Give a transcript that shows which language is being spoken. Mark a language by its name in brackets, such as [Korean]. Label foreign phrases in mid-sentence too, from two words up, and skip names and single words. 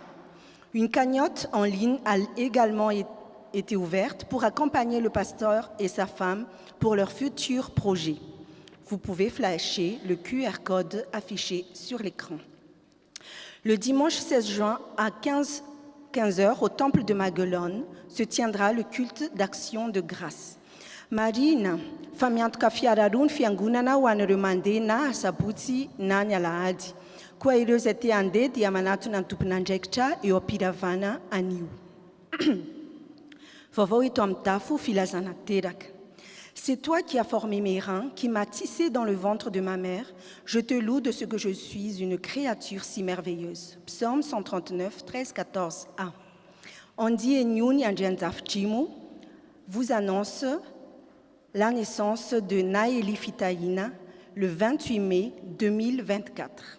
[French] Une cagnotte en ligne a également été ouverte pour accompagner le pasteur et sa femme pour leur futur projet. Vous pouvez flasher le QR code affiché sur l'écran. Le dimanche 16 juin à 15h au temple de Maguelone se tiendra le culte d'action de grâce. [Malagasy] Marina, famiantoka fiararoa ny fiangonana ho an'ireo mandeha na sabotsy na ny alahady. Koa ireo izay te handeha dia manatona ny tompon'andraikitra eo am-piravana anio. Vaovao eto amin'ny tafo filazana teraka. [French] C'est toi qui as formé mes reins, qui m'as tissé dans le ventre de ma mère. Je te loue de ce que je suis une créature si merveilleuse. Psaume 139, 13, 14a. Andy Nyun Yanjenzafchimu vous annonce la naissance de Naeli Fitaïna le 28 mai 2024.